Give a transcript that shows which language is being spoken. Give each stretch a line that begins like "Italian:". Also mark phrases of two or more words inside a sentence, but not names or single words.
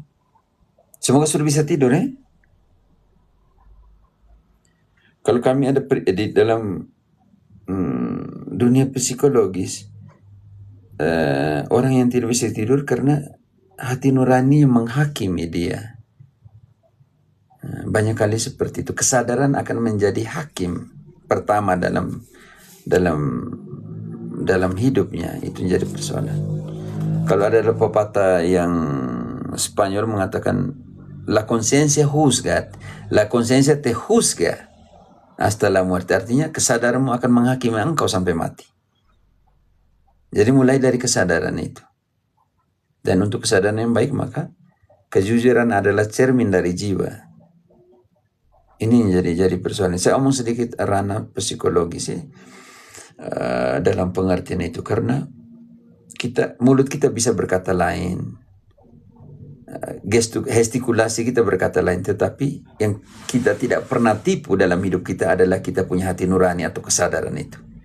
Indonesian: Semoga sudah bisa tidur Kalau kami ada di dalam dunia psikologis, orang yang tidak bisa tidur karena hati nurani yang menghakimi dia. Banyak kali seperti itu. Kesadaran akan menjadi hakim pertama dalam hidupnya. Itu menjadi persoalan. Kalau ada pepatah yang Spanyol mengatakan,
Spanish: la conciencia juzga, la conciencia te juzga hasta la muerte.
Indonesian: Artinya kesadaranmu akan menghakimi engkau sampai mati. Jadi mulai dari kesadaran itu. Dan untuk kesadaran yang baik, maka kejujuran adalah cermin dari jiwa. Ini jadi persoalan. Saya omong sedikit ranah psikologis dalam pengertian itu, karena mulut kita bisa berkata lain, gestikulasi kita berkata lain, tetapi yang kita tidak pernah tipu dalam hidup kita adalah kita punya hati nurani atau kesadaran itu.